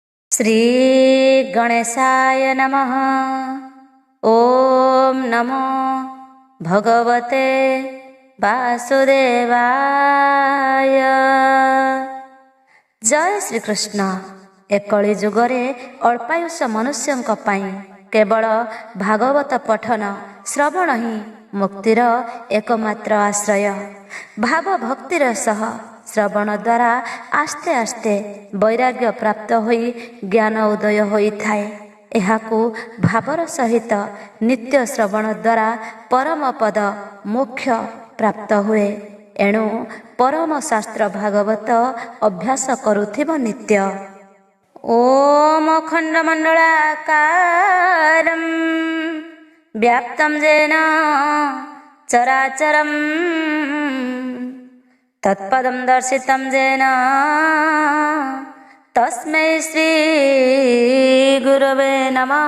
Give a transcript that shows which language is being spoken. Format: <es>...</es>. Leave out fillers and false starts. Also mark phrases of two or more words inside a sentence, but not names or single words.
<sa>श्री गणेशाय नमः। ओम नमो भगवते वासुदेवाय।</sa> <or>ଜୟ ଶ୍ରୀ କୃଷ୍ଣ। ଏକଲି ଯୁଗରେ ଅଳ୍ପାୟୁଷ ମନୁଷ୍ୟଙ୍କ ପାଇଁ କେବଳ ଭାଗବତ ପଠନ ଶ୍ରବଣ ହିଁ ମୁକ୍ତିର ଏକମାତ୍ର ଆଶ୍ରୟ। ଭାବ ଭକ୍ତିର ସହ ଶ୍ରବଣ ଦ୍ୱାରା ଆସ୍ତେ ଆସ୍ତେ ବୈରାଗ୍ୟ ପ୍ରାପ୍ତ ହୋଇ ଜ୍ଞାନ ଉଦୟ ହୋଇଥାଏ। ଏହାକୁ ଭାବର ସହିତ ନିତ୍ୟ ଶ୍ରବଣ ଦ୍ୱାରା ପରମ ପଦ ମୋକ୍ଷ ପ୍ରାପ୍ତ ହୁଏ। ଏଣୁ ପରମ ଶାସ୍ତ୍ର ଭାଗବତ ଅଭ୍ୟାସ କରୁଥିବ ନିତ୍ୟ।</or> <sa>ओम अखण्डमण्डलाकारं व्याप्तं येन चराचरं तत्पदं दर्शितं येन तस्मै श्री गुरवे नमः।</sa>